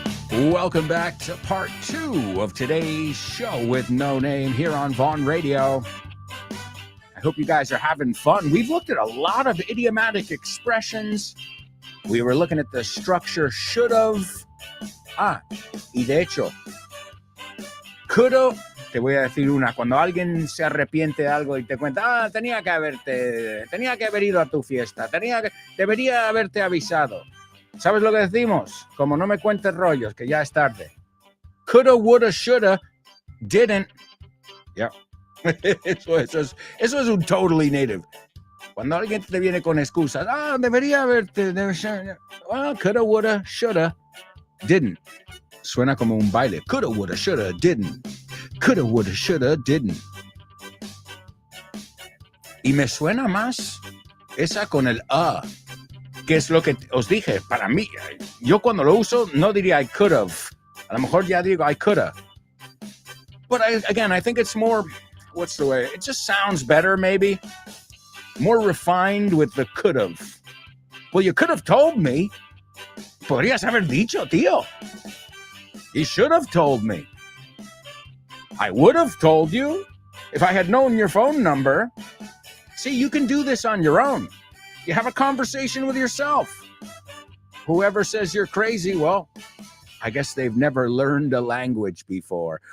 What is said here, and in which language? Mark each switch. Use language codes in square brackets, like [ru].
[en] Welcome back to part 2 of today's show with no name here on Vaughn Radio. I hope you guys are having fun. We've looked at a lot of idiomatic expressions. We were looking at the structure should have. [es] Y de hecho, [en] could have. [es] Te voy a decir una. Cuando alguien se arrepiente de algo y te cuenta, tenía que haber ido a tu fiesta, debería haberte avisado. ¿Sabes lo que decimos? Como no me cuentes rollos, que ya es tarde. [en] Coulda, woulda, shoulda, didn't. Yeah. [es] Eso es un [en] totally native. [es] Cuando alguien te viene con excusas, debería haberte, [en] coulda, woulda, shoulda, didn't. [es] Suena como un baile. [en] Coulda, woulda, shoulda, didn't. Coulda, woulda, shoulda, didn't. [es] Y me suena más esa con el que es lo que os dije. Para mí, yo cuando lo uso no diría [en] I could have. [es] A lo mejor ya digo [en] I coulda. But I think it's more, what's the way? It just sounds better, maybe. More refined with the could have. Well, you could have told me. [es] Podrías haber dicho, tío. [en] You should have told me. I would have told you if I had known your phone number. See, you can do this on your own. You have a conversation with yourself. Whoever says you're crazy, well, I guess they've never learned a language before.